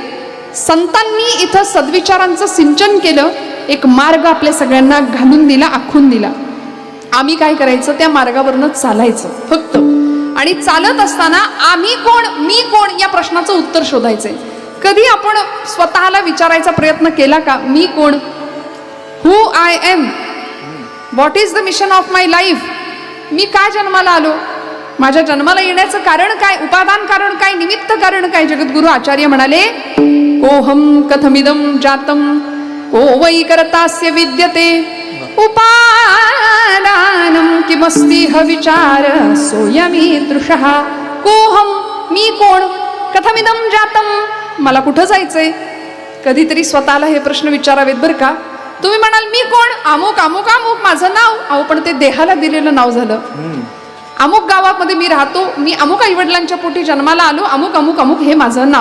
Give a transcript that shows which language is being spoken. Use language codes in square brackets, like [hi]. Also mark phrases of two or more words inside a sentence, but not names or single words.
[mr] संतांनी इथं सद्विचारांचं सिंचन केलं, एक मार्ग आपल्या सगळ्यांना घालून दिला, आखून दिला. आम्ही काय करायचं? त्या मार्गावरनं चालायचं फक्त. आणि चालत असताना आम्ही कोण, मी कोण या प्रश्नाचं उत्तर शोधायचंय. कधी आपण स्वतःला विचारायचा प्रयत्न केला का? मी कोण? [en] Who am I, what is the mission of my life. [mr] मी का जन्माला आलो? माझ्या जन्माला येण्याचं कारण काय? उपादान कारण काय? निमित्त कारण काय? जगद्गुरु आचार्य म्हणाले, [sa] कोहम कथमिदं जातं को वै कर्तास्य विद्यते उपादानं किमस्ति ह विचार सोयमीदृशः. [mr] कोहम, मी कोण, [sa] कथमिदं जातं, [mr] मला कुठं जायचंय? कधीतरी स्वतःला हे प्रश्न विचारावेत बरं का. तुम्ही म्हणाल मी कोण? अमुक अमुक अमुक माझं नाव. अहो, पण ते देहाला दिलेलं नाव झालं. अमुक गावामध्ये मी राहतो, मी अमुक आईवडिलांच्या पोटी जन्माला आलो, अमुक अमुक अमुक हे माझं नाव.